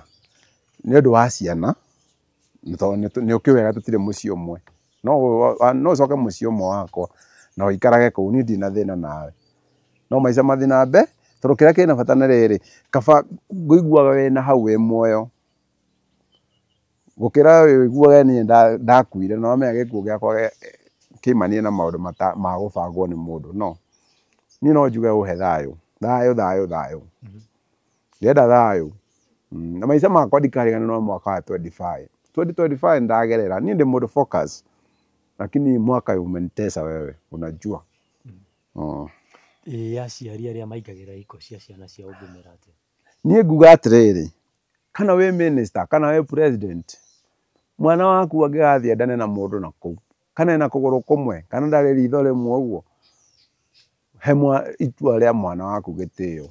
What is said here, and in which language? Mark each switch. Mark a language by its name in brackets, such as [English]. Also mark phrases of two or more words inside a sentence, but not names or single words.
[Kikuyu] Nĩ ũndũ wa ciana nĩ ũkĩwega tũtirĩ mũciĩ ũmwe, no ũcoke mũciĩ ũmwe wakwa na ũikarage kũu, niĩ ndirĩ na thĩna nawe, no maica mathiĩ na mbere, tondũ kĩrĩa kĩna bata nĩ rĩrĩ, kaba ngũiguaga wĩna hau wĩ muoyo gũkĩra wĩiguage niĩ ndakuire na wamenya gĩkuũ gĩakwa kĩimanire na maũndũ ma gũbangwo nĩ mũndũ. No, niĩ no njuge ũhe thayũ, thayũ, ndĩrenda thayũ, na maica makwa ndikariganĩrwo na mwaka wa 2025 ndagerera, niĩ ndĩ mũndũ focus, [Swahili] lakini mwaka umenitesa wewe, unajua. [Kikuyu] Aciari arĩa maingagĩra iko cia ciana ciao ũngĩmera atĩa? Niĩ nguga atĩrĩrĩ, kana wĩ minister kana wĩ president, mwana waku angĩgathiĩ endane na mũndũ na kũu, kana ena kũgũrũ kũmwe kana ndarĩ ritho rĩmwe ũguo, he itua rĩa mwana waku gĩtĩo.